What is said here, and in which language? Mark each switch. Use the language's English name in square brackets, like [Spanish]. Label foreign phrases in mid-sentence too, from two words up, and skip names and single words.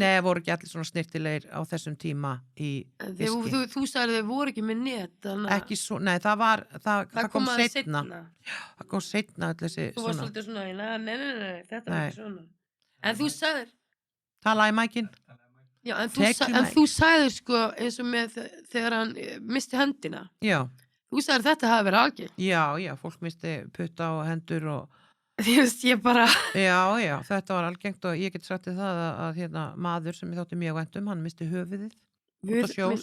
[Icelandic] Nei, voru ekki allir svona snirtilegir á þessum tíma í En fiski. þú sagði þau voru ekki með net, þannig að Ekki svo, nei, það kom aðeins seinna. Það kom seinna allir þessi Þú varst svona. svolítið svona, nei, þetta var Nei. ekki svona. En þú sagðir, Tala í mækin. já, en [English] Take the mic. [Icelandic] þú sagðir sko eins og með þegar hann misti höndina. Já, Þú sagðir þetta hafi verið algengt. já, fólk misti putta og hendur og Þú veist, ég bara, Já, þetta var algengt og ég get sagt þér það að hérna, maður sem ég þótti mjög vænt hann misti höfuðið út á sjó